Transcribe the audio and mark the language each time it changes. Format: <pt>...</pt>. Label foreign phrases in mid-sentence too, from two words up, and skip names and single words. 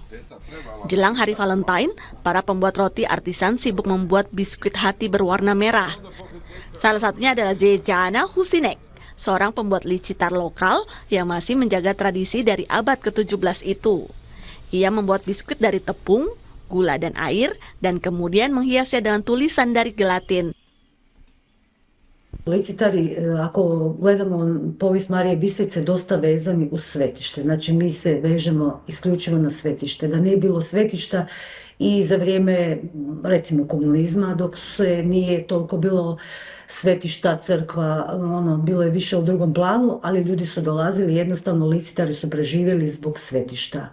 <id>Jelang hari Valentine, para pembuat roti artisan sibuk membuat biskuit hati berwarna merah. Salah satunya adalah Zejana Husinek, seorang pembuat licitar lokal yang masih menjaga tradisi dari abad ke-17 itu. Ia membuat biskuit dari tepung, gula dan air, dan kemudian menghiasnya dengan tulisan dari gelatin.</id> <hr>Licitari, ako gledamo povijest Marije Bistrice, dosta vezani uz svetište. Znači mi se vežemo isključivo na svetište. Da nije bilo svetišta i za vrijeme recimo komunizma, dok se nije toliko bilo svetišta, crkva, bilo je više u drugom planu, ali ljudi su dolazili, jednostavno licitari su preživjeli zbog svetišta.</hr>